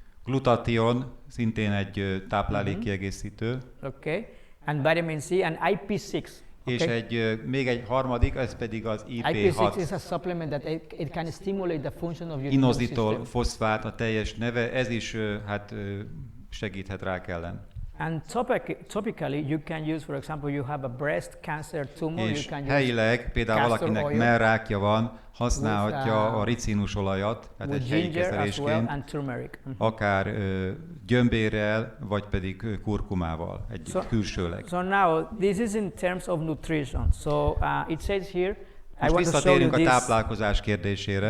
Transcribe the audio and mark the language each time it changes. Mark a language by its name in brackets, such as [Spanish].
[Hungarian] Glutathione, szintén egy táplálékkiegészítő. [English] Okay. And vitamin C and IP6. [Hungarian] És még egy harmadik, ez pedig az IP6. [English] IP6 is a supplement that it can stimulate the function of your [Hungarian] Inositol foszfát a teljes neve, ez is segíthet rák ellen. [English] And topically you can use, for example, you have a breast cancer tumor, [Hungarian] és [English] you can use [Hungarian] helyileg, például valakinek mellrákja van, használhatja a ricinus olajat, tehát egy helyi kezelésként, akár gyömbérrel, vagy pedig kurkumával, egy külsőleg. [English] So now, this is in terms of nutrition. So it says here, [Hungarian] Most visszatérünk a táplálkozás kérdésére.